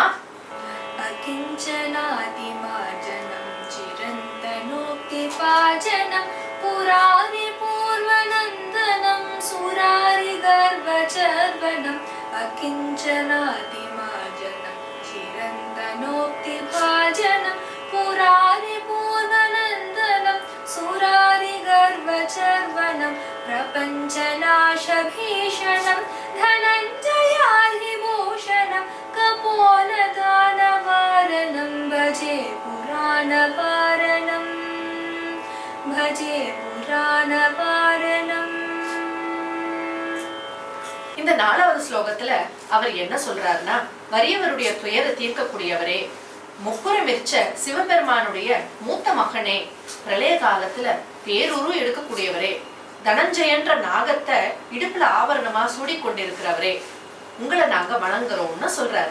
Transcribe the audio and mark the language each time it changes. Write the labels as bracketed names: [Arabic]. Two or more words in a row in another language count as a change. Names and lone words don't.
[Sanskrit] अकिञ्चनार्ति मार्जनं चिरन्तनोक्ति भाजनं पुरारि पूर्वनन्दनं सुरारि गर्वचर्वणं. अकिञ्चनार्ति मार्जनं चिरन्तनोक्ति भाजनं पुरारि पूर्वनन्दनं सुरारि गर्वचर्वणं प्रपञ्चनाशभीषणं धनञ्जयाधिभूषणं कपोलदानवारणं भजे पुराणपारणं भजे पुराणपारणं. [Tamil] இந்த 4வது ஸ்லோகத்துல அவர் என்ன சொல்றாருன்னா, வறியவருடைய துயரை தீர்க்கக்கூடியவரே, முப்புறம் எரிச்ச சிவபெருமானுடைய மூத்த மகனே, பிரளய காலத்துல பேருரு எடுக்கக்கூடியவரே, தனஞ்சயன்ற நாகத்தை இடுப்புல ஆபரணமா சூடிக்கொண்டிருக்கிறவரே, உங்களை நாங்க வணங்குறோம்னு சொல்றாரு.